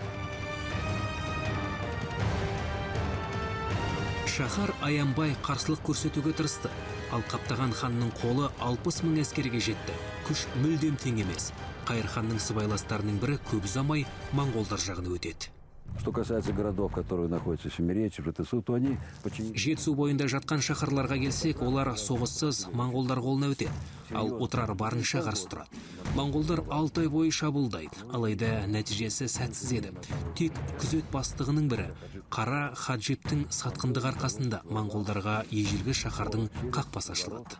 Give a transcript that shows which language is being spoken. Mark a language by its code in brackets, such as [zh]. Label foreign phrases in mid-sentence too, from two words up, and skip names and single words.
[kk] Шахар аянбай қарсылық көрсетуге тырысты. Ал қаптаған ханның қолы 60 000 әскерге жетті. Күш мүлдем тең емес. Қайыр ханның сыбайластарының бірі көп ұзамай моңғолдар жағына өтеді. [ru] Что касается городов, которые находятся в Семиречье, в Жетісу, то они [kk] Жетісу бойында жатқан шаһарларға келсек, олар соғыссыз моңғолдар қолына өтеді. Ал отырар барынша қарсы тұрады. Моңғолдар 6 ай бойы шабуылдайды, алайда нәтижесі сәтсіз еді. Тек күзет бастығының бірі Қара Хаджиптің сатқындығы арқасында моңғолдарға ежелгі шаһардың қақпасы ашылады.